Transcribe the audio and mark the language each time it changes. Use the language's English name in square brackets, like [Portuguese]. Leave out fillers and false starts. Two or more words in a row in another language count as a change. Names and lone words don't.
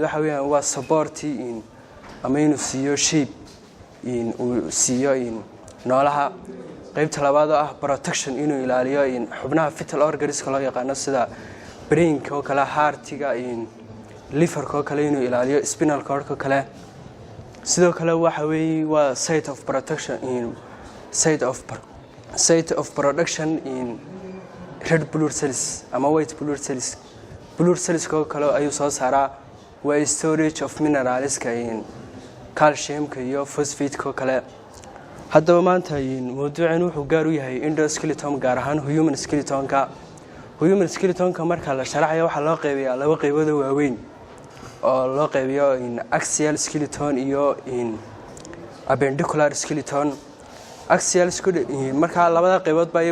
[Somali] waxa weeyaan waa support ama inuu siiyo shape uu siiyo noolaha qaybta labaad oo ah protection inuu ilaaliyo xubnaha [English] vital organs [Somali] loo yaqaan sida brain-ka oo kale heart-ga liver-ka oo kale inuu ilaaliyo [English] spinal cord-ka [Somali] kale sidoo kale waxa weey waa [English] site of protection site of production red blood cells [Somali] ama [English] white blood cells [Somali] oo kale ayuu soo saaraa waa [English] storage of minerals [Somali] calcium-ka iyo phosphate-ka oo kale haddaba maanta mowduucan wuxuu gaar u yahay endoskeleton gaar ahaan [English] human skeletonka [Somali] marka la sharaxayo waxa loo qaybiyaa laba qaybood oo waaweyn oo loo qaybiyo [English] axial skeleton [Somali] iyo [English] appendicular skeleton [Somali] axial marka labada qaybood baa